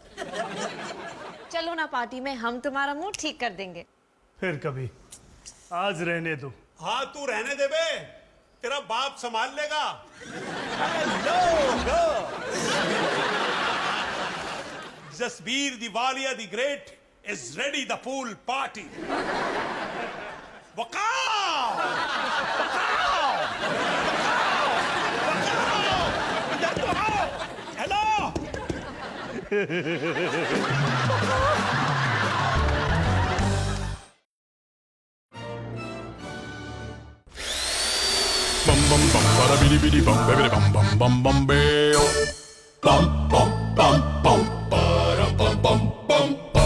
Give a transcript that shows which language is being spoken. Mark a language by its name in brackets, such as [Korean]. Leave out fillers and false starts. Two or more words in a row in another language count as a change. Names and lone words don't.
[Hindi] चलो ना पार्टी में, हम तुम्हारा मूड ठीक कर देंगे। फिर कभी, आज रहने दो। हाँ तू रहने दे बे, तेरा बाप संभाल लेगा। [English] जसबीर दिवालिया द ग्रेट is ready the pool party. [Hindi] वकाओ! वकाओ! वकाओ! इधर तो आओ! हेलो! Bum bum bum bada bidi bidi bum baby bum bum bum bum beo. Bum bum bum bum bada bum bum bum bum.